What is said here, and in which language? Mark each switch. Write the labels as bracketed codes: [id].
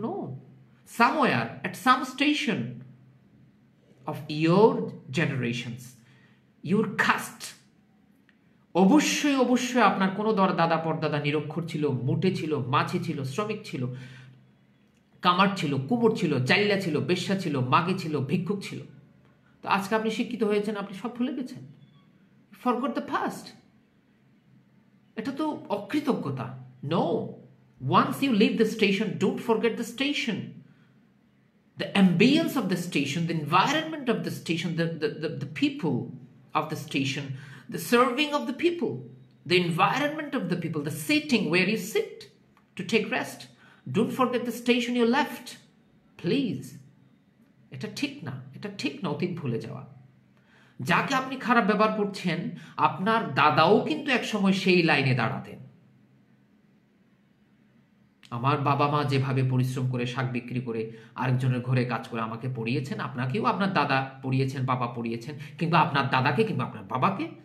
[en] no, somewhere at some station of your generations, your caste, [bn] অবশ্যই অবশ্যই আপনার কোনো দাদা পরদাদা নিরক্ষর ছিল, মুটে ছিল, মাছি ছিল, শ্রমিক ছিল, কামার ছিল, কুমোর ছিল, জাইলা ছিল, বেশ্যা ছিল, মাগে ছিল, ভিক্ষুক ছিল। তো আজকে আপনি শিক্ষিত হয়েছেন, আপনি সব ভুলে গেছেন। [en] Forgot the past. [bn] এটা তো অকৃতজ্ঞতা। [en] No, once you leave the station, don't forget the station. The ambience of the station, the environment of the station, the people of the station, the serving of the people, the environment of the people, the sitting where you sit to take rest. Don't forget the station you left. [bn] Please. এটা ঠিক না, এটা ঠিক না অতীত ভুলে যাওয়া। যাকে আপনি খারাপ ব্যবহার করছেন, আপনার দাদাও কিন্তু একসময় সেই লাইনে দাঁড়াতেন। আমার বাবা মা যেভাবে পরিশ্রম করে শাক বিক্রি করে আরেকজনের ঘরে কাজ করে আমাকে পড়িয়েছেন, আপনাকেও আপনার দাদা পড়িয়েছেন, বাবা পড়িয়েছেন, কিংবা আপনার দাদাকে কিংবা আপনার বাবাকে।